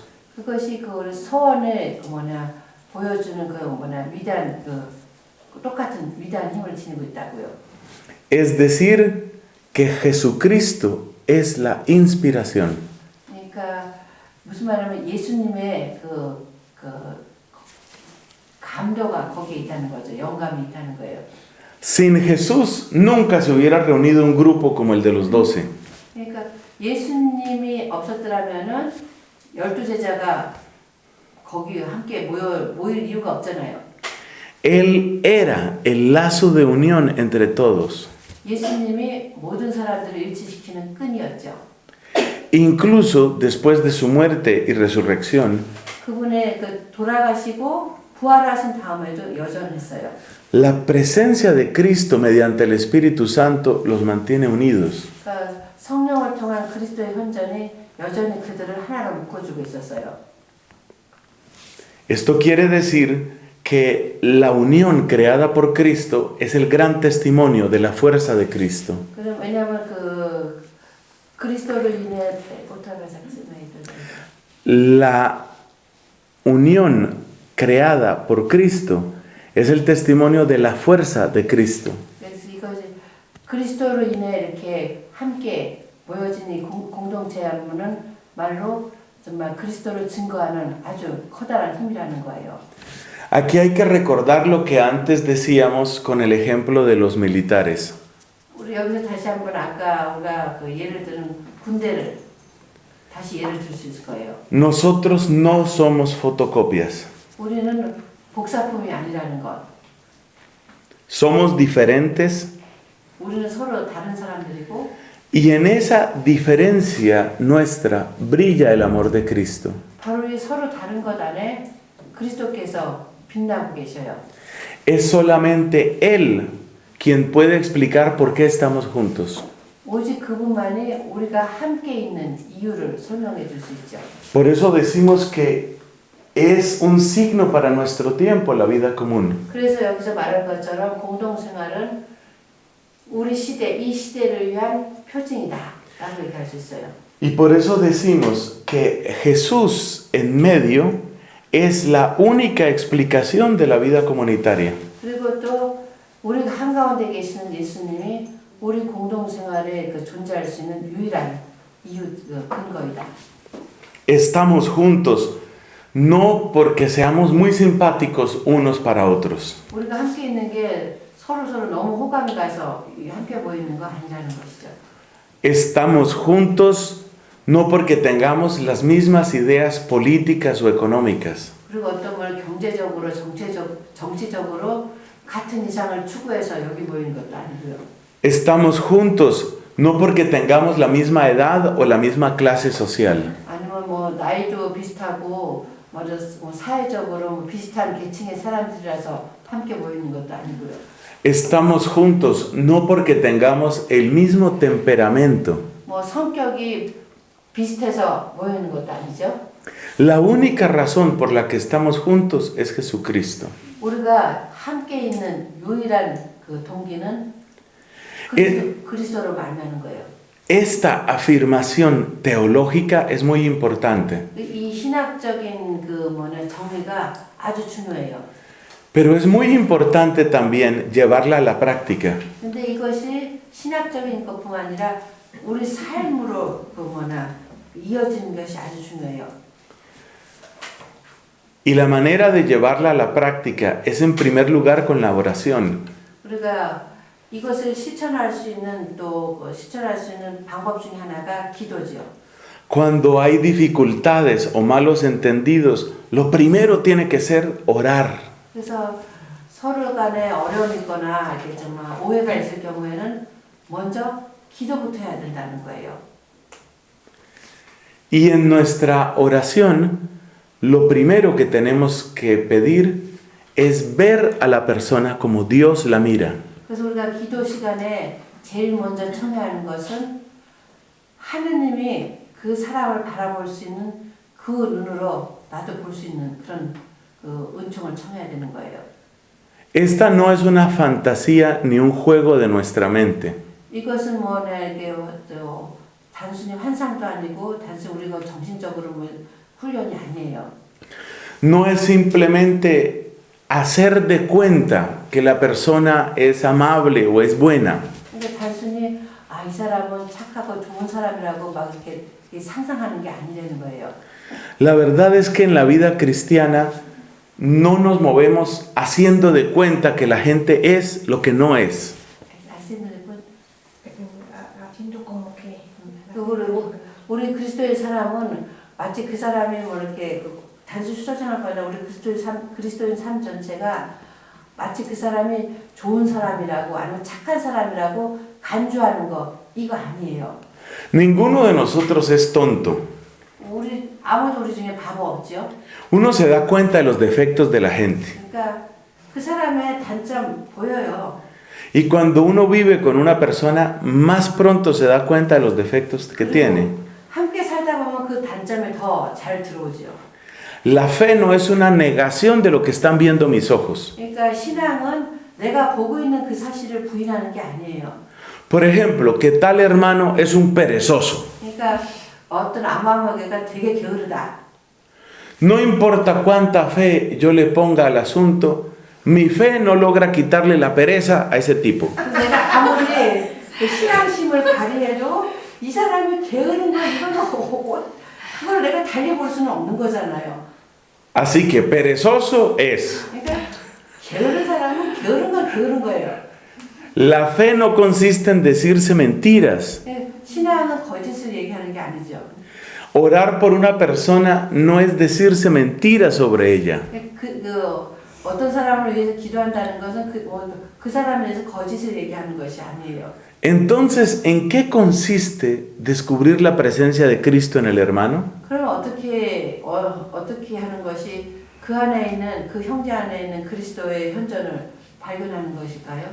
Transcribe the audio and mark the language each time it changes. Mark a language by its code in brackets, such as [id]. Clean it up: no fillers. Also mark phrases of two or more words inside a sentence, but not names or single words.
[ko] 그것이 우리 소원을 보여주는 위대한 똑같은 위대한 힘을 지니고 있다고요. [es] Es decir, que Jesucristo es la inspiración. [ko] 그러니까 무슨 말하면 예수님의 감도가 거기에 있다는 거죠. 영감이 있다는 거예요. [es] Sin Jesús nunca se hubiera reunido un grupo como el de los 12. [ko] 그러니까 예수님이 없었더라면은 12제자가 거기 함께 모일 이유가 없잖아요. [es] Él era el lazo de unión entre todos. [ko] 예수님이 모든 사람들을 일치시키는 끈이었죠. [es] Incluso después de su muerte y resurrección, [ko] 그분의 돌아가시고 부활하신 다음에도 여전했어요. [es] la presencia de Cristo mediante el Espíritu Santo los mantiene unidos. [ko] 그러니까 성령을 통한 그리스도의 현전이 여전히 그들을 하나로 묶어주고 있었어요. [es] Esto quiere decir que la unión creada por Cristo es el gran testimonio de la fuerza de Cristo. [ko] 왜냐하면 그리스도로 인해 [es] La unión creada por Cristo es el testimonio de la fuerza de Cristo. [ko] 그래서 이것이 그리스도로 인해 이렇게 함께 모여진 이 공동체라는 말로 정말 그리스도를 증거하는 아주 커다란 힘이라는 거예요. [es] Aquí hay que recordar lo que antes decíamos con el ejemplo de los militares. [ko] 우리 여기서 다시 한번 아까 우리가 예를 드는 군대를 다시 예를 들 수 있을 거예요. [es] Nosotros no somos fotocopias. [ko] 우리는 복사품이 아니라는 것. [es] Somos diferentes [ko] 우리는 서로 다른 사람들이고 [es] y en esa diferencia nuestra brilla el amor de Cristo. [ko] 바로 이 서로 다른 것 안에 그리스도께서 빛나고 계셔요. [es] Es solamente Él quien puede explicar por qué estamos juntos. [ko] 오직 그분만이 우리가 함께 있는 이유를 설명해 줄 수 있죠. [es] Por eso decimos que es un signo para nuestro tiempo la vida común. [ko] 그래서 여기서 말한 것처럼 공동생활은 우리 시대, 이 시대를 위한 표징이다 라고 얘기할 수 있어요. [es] Y por eso decimos que Jesús en medio es la única explicación de la vida comunitaria. [ko] 그리고 또 우리가 한가운데 계시는 예수님이 우리 공동생활에 그 존재할 수 있는 유일한 이유, 근거이다. [es] Estamos juntos no porque seamos muy simpáticos unos para otros. [ko] 우리가 함께 있는 게 서로 너무 호감이 가서 함께 모이는 거 아니라는 것이죠. [es] Estamos juntos no porque tengamos las mismas ideas políticas o económicas. [ko] 그리고 어떤 걸 경제적으로, 정치적으로 같은 이상을 추구해서 여기 모이는 것도 아니고요. [es] Estamos juntos no porque tengamos la misma edad o la misma clase social. [ko] 아니면 뭐 나이도 비슷하고 뭐 사회적으로 뭐 비슷한 계층의 사람들이라서 함께 모이는 것도 아니고요. [es] Estamos juntos no porque tengamos el mismo temperamento. [ko] 뭐 성격이 비슷해서 모이는 것도 아니죠. [es] La única razón por la que estamos juntos es Jesucristo. [ko] 우리가 함께 있는 유일한 그 동기는 그리스도로 말하는 거예요. [es] Esta afirmación teológica es muy importante. [ko] 이 신학적인 그 정리가 아주 중요해요. [es] Pero es muy importante también llevarla a la práctica. [ko] 근데 이것이 신학적인 것뿐만 아니라 우리 삶으로 이어지는 것이 아주 중요해요. [es] Y la manera de llevarla a la práctica es en primer lugar con la oración. [ko] 우리가 이것을 실천할 수 있는 방법 중에 하나가 기도죠. [es] Cuando hay dificultades o malos entendidos, lo primero tiene que ser orar. [ko] 그래서 서로 간에 어려움이 있거나 이렇게 정말 오해가 있을 경우에는 먼저 기도부터 해야 된다는 거예요. [es] Y en nuestra oración, lo primero que tenemos que pedir es ver a la persona como Dios la mira. [ko] 그래서 우리가 기도 시간에 제일 먼저 청해하는 것은 하느님이 그 사람을 바라볼 수 있는 그 눈으로 나도 볼 수 있는 그런 은총을 청해야 되는 거예요. [es] Esta no es una fantasía ni un juego de nuestra mente. [ko] 이것은 단순히 환상도 아니고 단순히 우리가 정신적으로 훈련이 아니에요. [es] No es simplemente hacer de cuenta que la persona es amable o es buena. [ko] 그러니까 단순히 이 사람은 착하고 좋은 사람이라고 막 이렇게 상상하는 게 아니라는 거예요. [es] La verdad es que en la vida cristiana no nos movemos haciendo de cuenta que la gente es lo que no es. Haciendo como que [ko] 우리 그리스도의 사람은 마치 그 사람이 이렇게 단순히 수정할 거나 우리 그리스도인 삶 전체가 마치 그 사람이 좋은 사람이라고 아니면 착한 사람이라고 간주하는 거 이거 아니에요. [es] Ninguno de nosotros es tonto. [ko] 아무도 우리 중에 바보 없죠. [es] Uno se da cuenta de los defectos de la gente. [ko] 그러니까 그 사람의 단점 보여요. [es] Y cuando uno vive con una persona, más pronto se da cuenta de los defectos que tiene. [ko] 함께 살다 보면 그 단점이 더 잘 들어오죠. [es] La fe no es una negación de lo que están viendo mis ojos. [ko] 그러니까 신앙은 내가 보고 있는 그 사실을 부인하는 게 아니에요. [es] Por ejemplo, que tal hermano es un perezoso. [ko] 그러니까 어떤 안마마개가 되게 게으르다. [es] No importa cuánta fe yo le ponga al asunto, mi fe no logra quitarle la pereza a ese tipo. [ko] 내가 아무리 그 신앙심을 발휘해도 이 사람이 게으른 거 이거는 그걸 내가 달려볼 수는 없는 거잖아요. [es] Así que perezoso es. [ko] 그러니까 게으른 사람은 게으른 건 게으른 거예요. [es] La fe no consiste en decirse mentiras. [ko] 신앙은 거짓을 얘기하는 게 아니죠. [es] Orar por una persona no es decirse mentiras sobre ella. [ko] 어떤 사람을 위해서 기도한다는 것은 그 사람에 대해서 거짓을 얘기하는 것이 아니에요. [es] Entonces, ¿en qué consiste descubrir la presencia de Cristo en el hermano? [ko] 그러면 어떻게 하는 것이 그 안에 있는 그 형제 안에 있는 그리스도의 현존을 발견하는 것일까요?